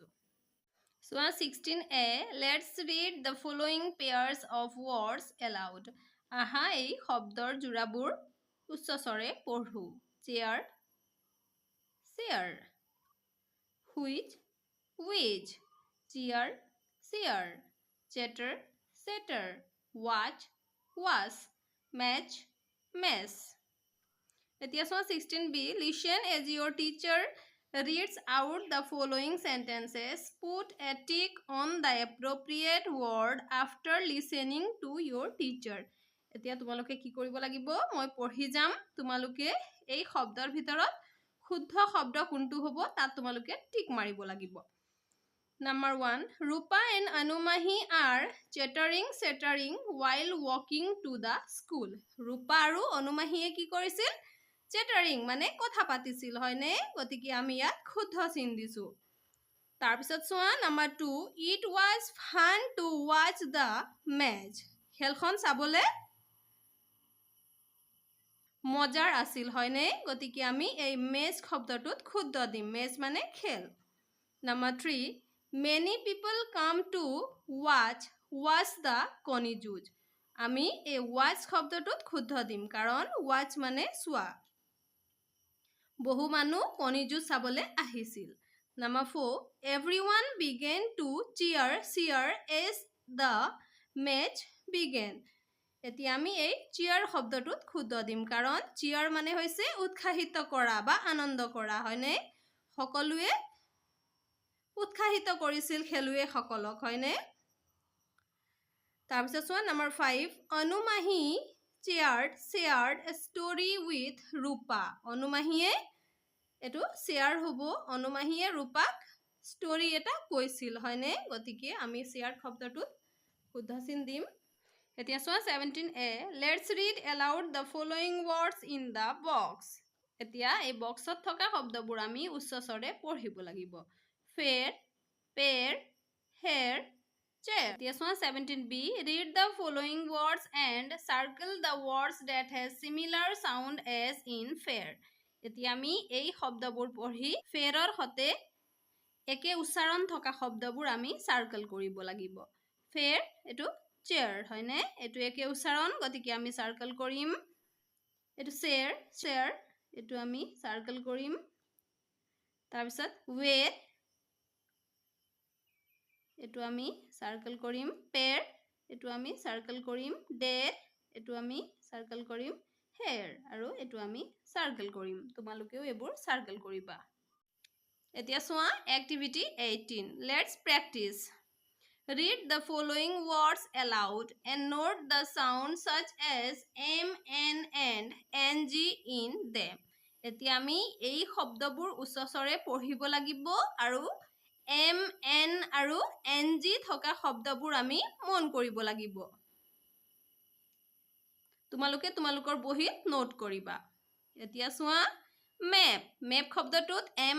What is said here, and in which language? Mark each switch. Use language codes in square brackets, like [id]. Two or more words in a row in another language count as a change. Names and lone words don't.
[as] চোৱা 16a, [en] Let's read the following pairs of words aloud, [as] আহা এই শব্দৰ যোৰাবোৰ উচ্চস্বৰে পঢ়ো। [en] chair, chair, which, which, chair, chair, chatter, chatter, watch, watch, match, match. [as] এতিয়া চোৱা [en] 16b, listen as your teacher reads out the following sentences. Put a tick on the appropriate word after listening to your teacher. [as] এতিয়া তোমালোকে কি কৰিব লাগিব, মই পঢ়ি যাম, তোমালোকে এই শব্দৰ ভিতৰত শুদ্ধ শব্দ কোনটো হ'ব তাত তোমালোকে টিক মাৰিব লাগিব। [en] Number 1, Rupa and Anumahi are chattering while walking to the school. [as] Rupa আৰু অনুমাহীয়ে কি কৰিছিল? Chattering মানে কথা পাতিছিল, হয়নে? গতিকে আমি ইয়াত শুদ্ধ চিন দিছো। তাৰপিছত চোৱা, [en] Number 2, It was fun to watch the match. [as] খেলখন চাবলে মজাৰ আছিল, হয়নে? গতিকে আমি এই মেচ শব্দটোত শুদ্ধ দিম। মেচ মানে খেল। [en] Number 3, Many people come to watch the [as] কণী যুঁজ, আমি এই watch শব্দটোত শুদ্ধ দিম কাৰণ watch মানে চোৱা। বহু মানুহ কণী যুঁজ চাবলৈ আহিছিল। [en] Number 4, everyone began to cheer as the match began. [as] এতিয়া আমি এই cheer শব্দটোত শুদ্ধ দিম কাৰণ cheer মানে হৈছে উৎসাহিত কৰা বা আনন্দ কৰা, হয়নে? সকলোৱে উৎসাহিত কৰিছিল খেলুৱৈসকলক, হয়নে? তাৰপিছত চোৱা, [en] Number 5, অনুমাহী shared a story with Rupa. [as] অনুমাহীয়ে এইটো শ্বেয়াৰ হ'ব, অনুমাহীয়ে ৰূপাক ষ্টৰী এটা কৈছিল, হয়নে? গতিকে আমি শ্বেয়াৰ শব্দটোত শুদ্ধ চিন দিম। এতিয়া চোৱা [en] 17a, Let's read aloud the following words in the box. [as] এতিয়া এই বক্সত থকা শব্দবোৰ আমি উচ্চস্বৰে পঢ়িব লাগিব। [en] fair, pair, hair, chair. [as] এতিয়া চোৱা [en] 17b, read the following words and circle the words that has similar sound as in fair. [as] এতিয়া আমি এই শব্দবোৰ পঢ়ি ফেয়াৰৰ সতে একে উচ্চাৰণ থকা শব্দবোৰ আমি সাৰ্কেল কৰিব লাগিব ফেৰ এটো চেয়াৰ হয়নে এটো একে উচ্চাৰণ গতিকে আমি সাৰ্কেল কৰিম এটো চেয়াৰ এটো আমি সাৰ্কেল কৰিম তাৰ পিছত ৱেট এটো আমি সাৰ্কেল কৰিম পেৰ এটো আমি সাৰ্কেল কৰিম ডেট এটো আমি সাৰ্কেল কৰিম হেয়াৰ আৰু এটো আমি সাৰ্কেল কৰিম তোমালোকেও এবোৰ সাৰ্কেল কৰিবা এতিয়া সোয়া [en] activity 18 let's practice read the following words aloud and note the sounds such as m n and ng in them [as] এতিয়া আমি এই শব্দবোৰ উচ্চস্বৰে পঢ়িব লাগিব আৰু m n আৰু ng থকা শব্দবোৰ আমি মন কৰিব লাগিব তোমালোকে তোমালোকৰ বহিত নোট কৰিবা এতিয়া সোয়া মেপ শব্দটোত m